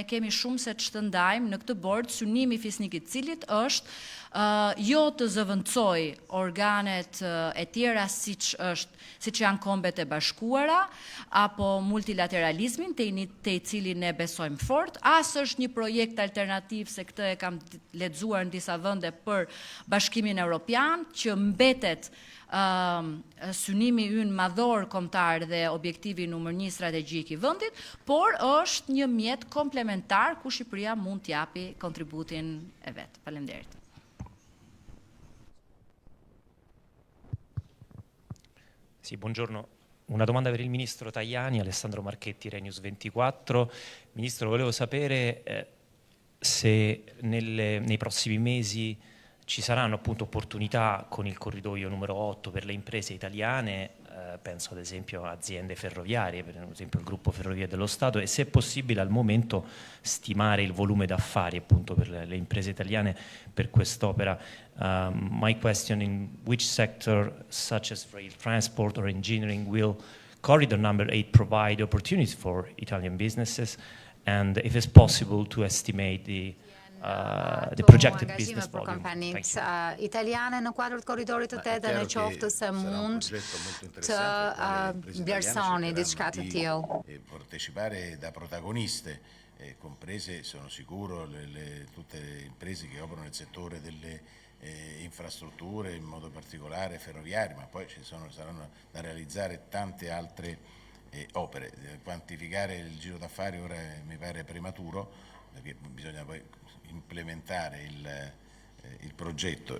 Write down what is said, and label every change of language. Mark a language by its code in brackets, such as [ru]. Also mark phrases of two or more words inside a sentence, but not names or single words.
[sq] kemi shumë se ç'të ndajmë në këtë bord, synimi i fisnikit cilit është jo të zëvendësoj organet e tjera siç janë Kombet e Bashkuara apo multilateralizmin, te i cili ne besojmë fort, as është një projekt alternativ, se këtë e kam lexuar në disa vende, për Bashkimin Evropian, që mbetet synimi ynë madhor kombëtar dhe objektivi numër 1 strategjik i vendit, por është një mjet komplementar ku Shqipëria mund t'japi kontributin e vet. Faleminderit. [it] Sì, buongiorno. Una domanda per il Ministro Tajani, Alessandro Marchetti, Renews 24. Ministro, volevo sapere se nei prossimi mesi ci saranno appunto opportunità con il corridoio numero 8 per le imprese italiane, penso ad esempio a aziende ferroviarie, per esempio il gruppo Ferrovie dello Stato, e se è possibile al momento stimare il volume d'affari appunto per le imprese italiane per quest'opera. [en] My question: in which sector, such as rail transport or engineering, will corridor number 8 provide opportunities for Italian businesses, and if it's possible to estimate the projected business volume. [sq] Italiane në kuadrë të korridorit të 8 në qoftë se mund të vlerësoni diçka të tillë. [it] Partecipare da protagoniste, comprese, sono sicuro, tutte le imprese che operano nel settore delle infrastrutture, in modo particolare ferroviarie, ma poi saranno da realizzare tante altre opere. Quantificare il giro d'affari ora mi pare prematuro, perché bisogna poi implementare il progetto.